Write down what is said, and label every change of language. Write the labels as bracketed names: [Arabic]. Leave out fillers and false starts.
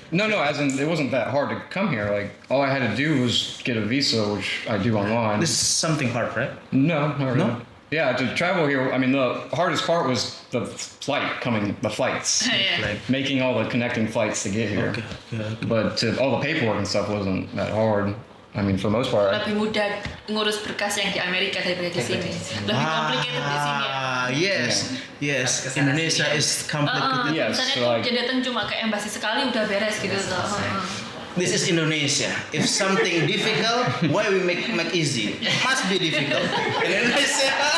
[English] No, as in it wasn't that hard to come here. Like all I had to do was get a visa, which I do online. This is something hard, right? No, not really. No? Yeah, to travel here. I mean, the hardest part was the flights, Yeah. Like, making all the connecting flights to get here. okay. But all the paperwork and stuff wasn't that hard. I mean, for the most part. [Indonesian] Lebih mudah ngurus berkas yang di Amerika daripada di sini. Lebih complicated di sini ya. [English] Yes. Indonesia is complicated. Yes, [Indonesian] Misalnya [English] so [Indonesian] tuh [English] like- [Indonesian] dia datang cuma ke embassy sekali udah beres gitu. [English] This is Indonesia. If something difficult, why we make easy? Must be difficult. In Indonesia.